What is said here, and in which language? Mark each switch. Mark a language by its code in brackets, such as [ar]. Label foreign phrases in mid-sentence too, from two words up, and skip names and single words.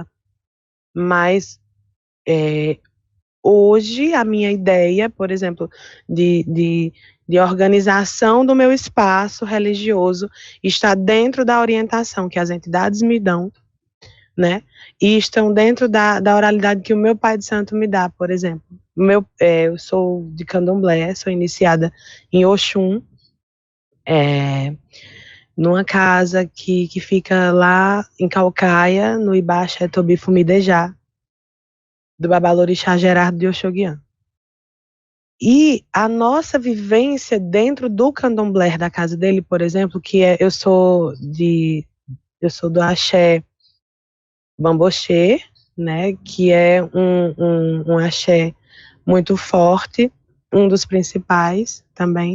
[pt] Mas hoje a minha ideia, por exemplo, de organização do meu espaço religioso está dentro da orientação que as entidades me dão, né? E estão dentro da oralidade que o meu pai de santo me dá, por exemplo. Eu sou de Candomblé, sou iniciada em Oxum, numa casa que fica lá em Caucaia, no Ibaxé Tobi Fumidejá, do Babalorixá Gerardo de Oxoguian. E a nossa vivência dentro do candomblé da casa dele, por exemplo, que eu sou do axé bamboxê, né, que é um axé muito forte, um dos principais também.